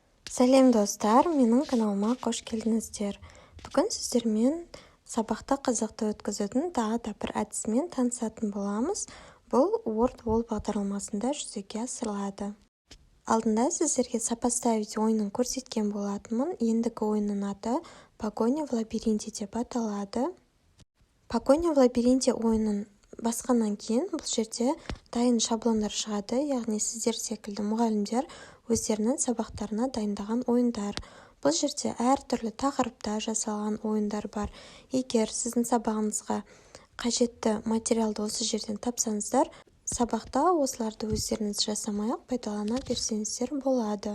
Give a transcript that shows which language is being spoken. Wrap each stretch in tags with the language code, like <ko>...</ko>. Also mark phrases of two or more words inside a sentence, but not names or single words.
<kk>Сәлем достар, менің каналыма қош келдіңіздер. Бүгін сіздермен сабақта қызықты өткізудің тағы да бір әдісімен танысатын боламыз. Бұл Word Wall бағдарламасында жүзеге асырылады. Алдында сіздерге сопоставить ойынын көрсеткен болатынмын. Ендігі ойынның аты Погоня в лабиринте деп аталады. Погоня в лабиринте ойынын басқаннан кейін бұл жерде дайын шаблондар шығады, яғни сіздер секілді мұғалімдер өздерінің сабақтарына дайындаған ойындар. Бұл жерде әртүрлі тақырыпта жасалған ойындар бар. Егер сіздің сабағыңызға қажетті материалды осы жерден тапсаңыздар, сабақта осыларды өздеріңіз жасамай-ақ пайдалана берсеңіздер болады.</kk>